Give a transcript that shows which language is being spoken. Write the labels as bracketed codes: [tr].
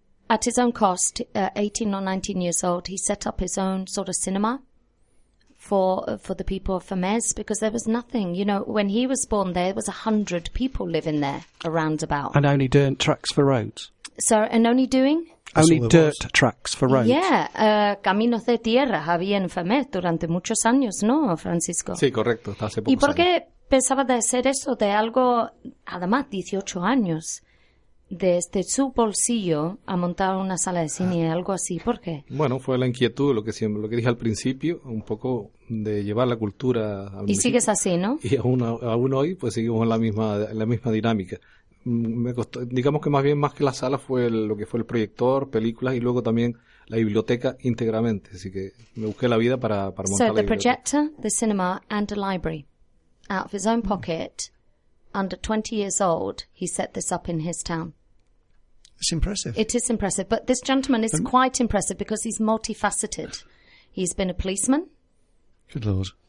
[en] At his own cost, 18 or 19 years old, he set up his own sort of cinema for the people of Fermes because there was nothing. You know, when he was born there, there was 100 people living there around about. And only dirt tracks for roads. So, and only doing? Only dirt tracks for roads. [es] Yeah, caminos de tierra había en Fermes durante muchos años, ¿no, Francisco? Sí, correcto. Hasta hace pocos ¿Y por años. Qué pensaba de hacer eso de algo, además, 18 años? Desde su bolsillo a montar una sala de cine, algo así, ¿por qué? Bueno, fue la inquietud, lo que dije al principio, un poco de llevar la cultura. Y sigues así, ¿no? Y aún hoy, pues seguimos en la misma dinámica. me costó, digamos que más bien más que la sala fue lo que fue el proyector, películas y luego también la biblioteca íntegramente, así que me busqué la vida para montar [en] so [es] la biblioteca. [en] So the projector, the cinema and a library. Out of his own pocket, under 20 years old, he set this up in his town. It's impressive. It is impressive, but this gentleman is quite impressive because he's multifaceted. He's been a policeman. Good Lord.